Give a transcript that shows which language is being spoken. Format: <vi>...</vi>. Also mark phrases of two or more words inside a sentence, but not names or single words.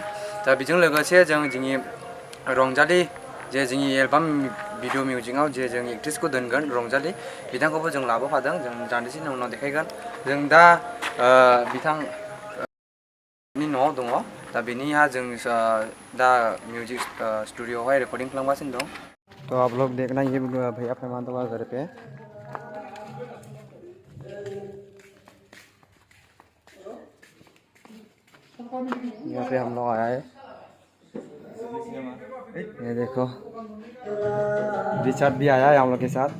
<brx>दा बेजों लोगोसे जों जोंनि रंजालि जे जोंनि</brx> <en>album video</en> <brx>मिउजिकआव जे जों एक्ट्रेसखौ दोनगोन रंजालि बिथांखौबो जों लाबोफादों। जों दान्दिसेनि उनाव देखायगोन। जों दा बिथांनि न'आव दङ। दा बेनिहा जों दा</brx> <en>music studio</en> <brx>है रिकॉर्डिंग खालामगासिनो दं।</brx> <hi>तो आप लोग देखना ये भैया प्रमाण तो घर पे यहाँ पे हम लोग आया है। ये देखो रिचर्ड भी आया है हम लोग के साथ।</hi>